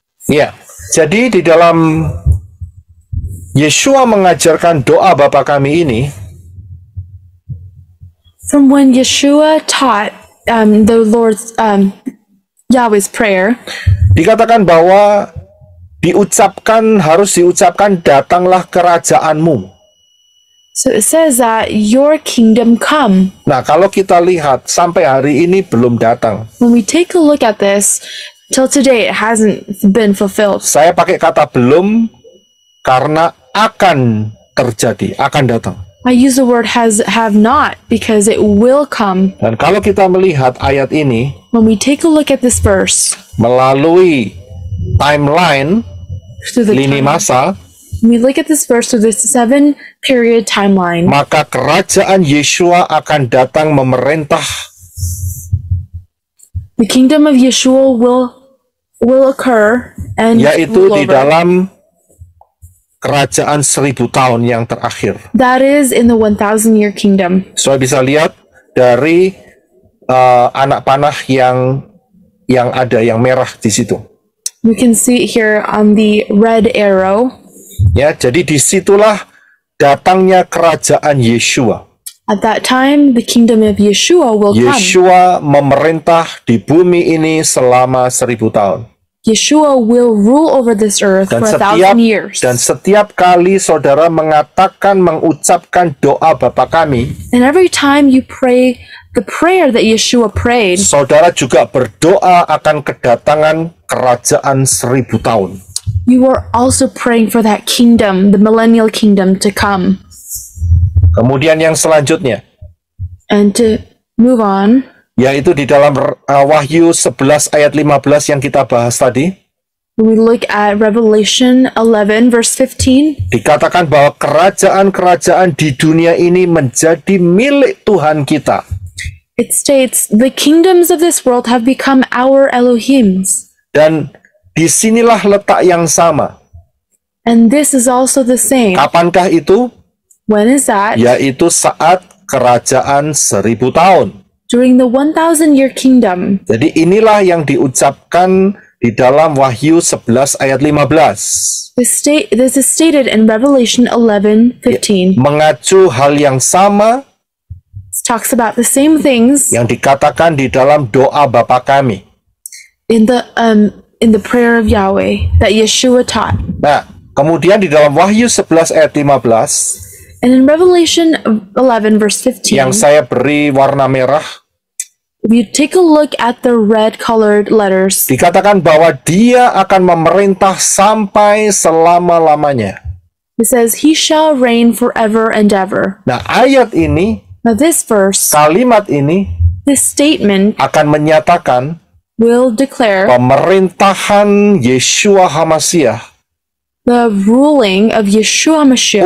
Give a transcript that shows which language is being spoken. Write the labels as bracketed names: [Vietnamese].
[Indonesian] Ya, jadi di dalam Yeshua mengajarkan doa Bapa kami ini, [English] From when Yeshua taught the Lord's Yahweh's prayer, [Indonesian] dikatakan bahwa harus diucapkan datanglah kerajaanmu. [English] So it says that your kingdom come. [Indonesian] Nah, kalau kita lihat sampai hari ini belum datang. [English] When we take a look at this, till today it hasn't been fulfilled. [Indonesian] Saya pakai kata belum karena akan terjadi, akan datang. [English] I use the word have not because it will come. [Indonesian] Dan kalau kita melihat ayat ini [English] When we take a look at this verse [Indonesian] melalui timeline [English] through the [Indonesian] lini [English] time, [Indonesian] masa, [English] we look at this verse through this 7-period timeline. [Indonesian] maka kerajaan Yeshua akan datang memerintah. [English] The kingdom of Yeshua will occur and [Indonesian] Yaitu [English] rule [Indonesian] di [English] over. [Indonesian] dalam kerajaan 1000 tahun yang terakhir. [English] That is in the 1,000-year kingdom. [Indonesian] Saya bisa lihat dari anak panah yang ada yang merah di situ. [English] We can see it here on the red arrow. [Indonesian] Ya, jadi disitulah datangnya kerajaan Yeshua. [English] At that time, the kingdom of Yeshua will come. [Indonesian] Yeshua memerintah di bumi ini selama 1000 tahun. [English] Yeshua will rule over this earth [Indonesian] Dan [English] for 1,000 years. [Indonesian] setiap kali saudara mengucapkan doa Bapa kami, [English] And every time you pray the prayer that Yeshua prayed, [Indonesian] saudara juga berdoa akan kedatangan kerajaan 1000 tahun. [English] you are also praying for that kingdom, the millennial kingdom to come. [Indonesian] Kemudian yang selanjutnya, [English] And to move on, [Indonesian] yaitu di dalam Wahyu 11 ayat 15 yang kita bahas tadi, [English] when we look at Revelation 11 verse 15, [Indonesian] dikatakan bahwa kerajaan-kerajaan di dunia ini menjadi milik Tuhan kita. [English] it states, the kingdoms of this world have become our Elohims. [Indonesian] Dan disinilah letak yang sama. [English] And this is also the same. [Indonesian] Kapankah itu? [English] When is that? [Indonesian] Yaitu saat kerajaan 1000 tahun. [English] During the 1,000-year kingdom. [Indonesian] Jadi inilah yang diucapkan di dalam Wahyu 11 ayat 15. [English] This is stated in Revelation 11:15. [Indonesian] Mengacu hal yang sama [English] It talks about the same things [Indonesian] yang dikatakan di dalam doa Bapa kami. [English] in the prayer of Yahweh that Yeshua taught. [Indonesian] Nah, kemudian di dalam Wahyu 11 ayat 15 [English] And in Revelation 11 verse 15, [Indonesian] yang saya beri warna merah, [English] if you take a look at the red colored letters, [Indonesian] dikatakan bahwa dia akan memerintah sampai selama-lamanya. [English] it says, He shall reign forever and ever. [Indonesian] Nah, ayat ini, [English] Now this verse, [Indonesian] kalimat ini [English] this statement [Indonesian] akan menyatakan [English] will declare [Indonesian] pemerintahan Yeshua HaMashiach [English] the ruling of Yeshua Mashiach